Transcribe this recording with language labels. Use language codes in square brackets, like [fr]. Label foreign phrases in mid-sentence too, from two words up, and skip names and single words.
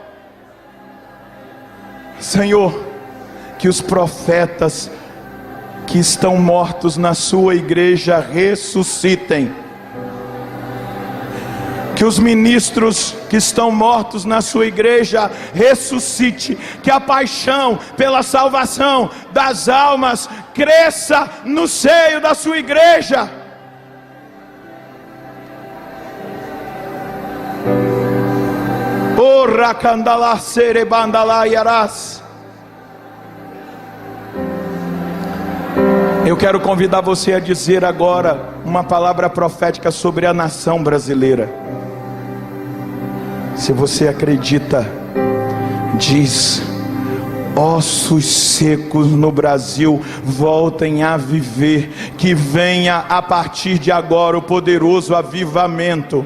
[pt] Senhor, que os profetas que estão mortos na sua igreja ressuscitem, que os ministros que estão mortos na sua igreja ressuscite, que a paixão pela salvação das almas cresça no seio da sua igreja. Ora candalá serebandalá yarás. Eu quero convidar você a dizer agora uma palavra profética sobre a nação brasileira. Se você acredita, diz: ossos secos no Brasil voltem a viver, que venha a partir de agora o poderoso avivamento.